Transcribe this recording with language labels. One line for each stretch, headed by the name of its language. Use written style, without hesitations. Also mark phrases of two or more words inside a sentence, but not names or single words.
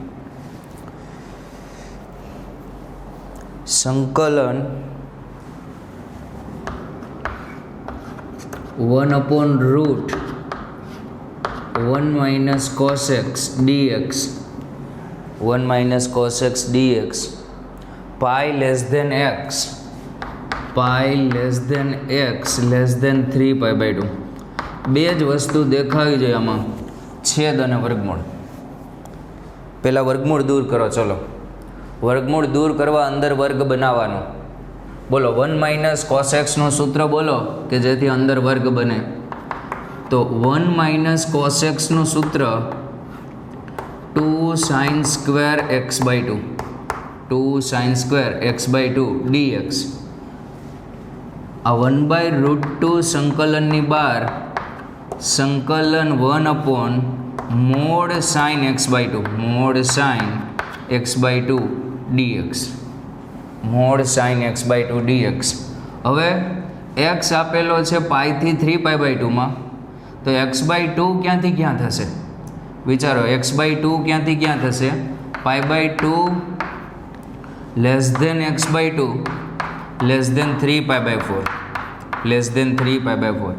English: संकलन 1/√1 minus cos x dx 1 minus cos x dx pi less than x less than 3 pi by 2.
Gujarati: બે જ વસ્તુ દેખાવી જોઈએ આમાં, છેદ અને વર્ગમૂળ. પહેલાં વર્ગમૂળ દૂર કરો. ચલો વર્ગમૂળ દૂર કરવા અંદર વર્ગ બનાવવાનો. બોલો 1
English: minus cos x
Gujarati: નું સૂત્ર બોલો કે જેથી અંદર વર્ગ બને.
English: તો 1 minus cos x
Gujarati: નું સૂત્ર
English: 2 sin square x by 2 2 sin square x by 2 dx.
Gujarati: આ 1/√2 સંકલનની બહાર સંકલન
English: 1/mod sin x by 2 mod sin x by 2 dx mod sin x by 2 dx.
Gujarati: હવે x આપેલો છે પાઈ થી 3
English: pi by 2
Gujarati: માં, તો
English: x by 2
Gujarati: ક્યાંથી ક્યાં થશે? વિચારો,
English: x by 2
Gujarati: ક્યાંથી ક્યાં થશે?
English: pi by 2 less than x by 2 less than 3 pi by 4 less than 3 pi by 4.